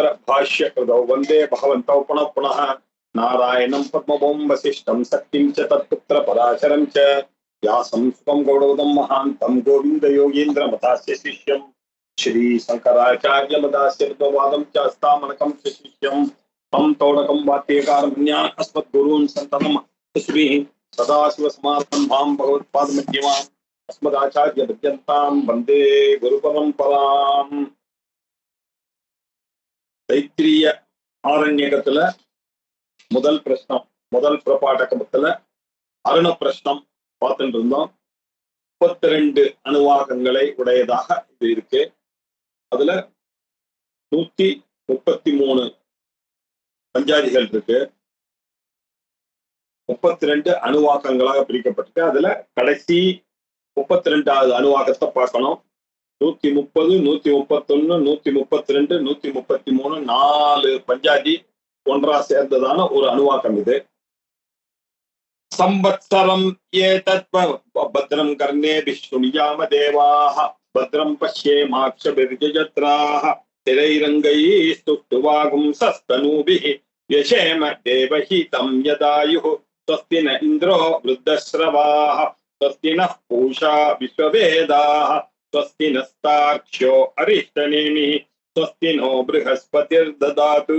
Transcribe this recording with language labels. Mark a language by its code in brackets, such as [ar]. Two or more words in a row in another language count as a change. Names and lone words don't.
[sa] भाष्य कृतौ वन्दे भगवन्तौ पुनः पुनः नारायणं पद्मभूं वसिष्ठं शक्तिं च तत्पुत्र पराशरं च व्यासं सुतं गौडवदं महान्तं गोविन्द योगीन्द्रमतास्य शिष्यं श्री शंकराचार्य मदास्य वादं च अस्तामनकं शिष्यं तम तोड़कं वाक्यकारण्या अस्मद्गुरून् सन्ततं श्रीः सदाशिवसमारम्भां भगवत्पादमध्यमाम् अस्मदाचार्यपर्यन्तां वन्दे गुरुपरम्पराम्। [ta] தைத்திரிய ஆரண்யகத்துல முதல் பிரஷ்னம், முதல் பிரபாடகத்துல அருண பிரஷ்னம் பார்த்துட்டு இருந்தோம். 32 அணுவாகங்களை உடையதாக இது இருக்கு. அதுல 133 பஞ்சாதிகள் இருக்கு. 32 அணுவாக்கங்களாக பிரிக்கப்பட்டிருக்கு. அதுல கடைசி 32வது அணுவாக்கத்தை பார்க்கணும். 130, 131, 132, 133 4 பஞ்சாதி ஒன்றா சேர்ந்ததான ஒரு அணுவாக்கம் இது. [sa] संवत्सरं एतत् भद्रं कर्णेभिः शृणुयाम देवाः भद्रं पश्येमाक्षभिर्यजत्राः स्थिरैरङ्गैः स्तुष्टुवागुंसस्तनूभिः यशेम देवहितं यदायुः स्वस्ति न इन्द्रो वृद्धश्रवाः स्वस्ति नः पूषा विश्ववेदाः स्वस्ति नस्तार्क्ष्यो अरिष्टनेमिः स्वस्ति नो बृहस्पतिर्ददातु।